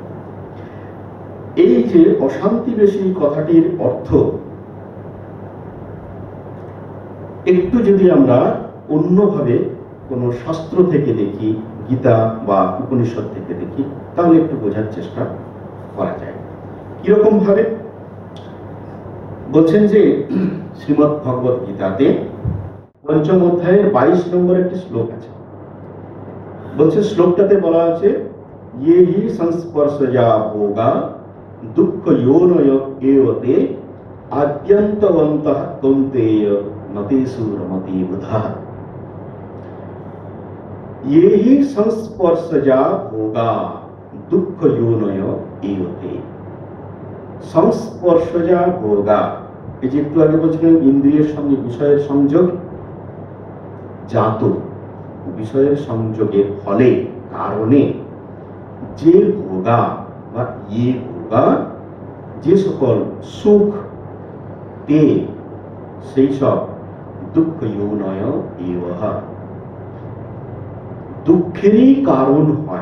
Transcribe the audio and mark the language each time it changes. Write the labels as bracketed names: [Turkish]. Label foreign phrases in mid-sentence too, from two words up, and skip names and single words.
[Bangla] এই যে অশান্তি বেশি কথাটির অর্থ একটু যদি আমরা অন্যভাবে কোনো শাস্ত্র থেকে দেখি, গীতা বা উপনিষদ থেকে দেখি, তাহলে একটু বোঝার চেষ্টা করা যায়। কিরকম ভাবে বলছেন যে শ্রীমদ্ ভগবত গীতাতে ৫ম অধ্যায়ের ২২ নম্বর একটি শ্লোক আছে। বলছে, শ্লোকটাতে বলা আছে, [Sanskrit] ये ही संस्पर्शजा भोगा दुःख योनय एवते आद्यन्तवन्तः कौन्तेय नतेषु रमते बुधः। ये ही संस्पर्शजा भोगा दुःख योनय एवते। সংস্পর্শজা ভোগা, [Bangla] এই যে একটু আগে বলছিলেন ইন্দ্রিয়ের সঙ্গে বিষয়ের সংযোগ জাত, বিষয়ের সংযোগের ফলে কারণে যে ভোগা বা ইয়ে ভোগা, যে সকল সুখ তে, সেই সব [Sanskrit] দুঃখ ইয়নয় এওহা, [Bangla] দুঃখেরই কারণ হয়।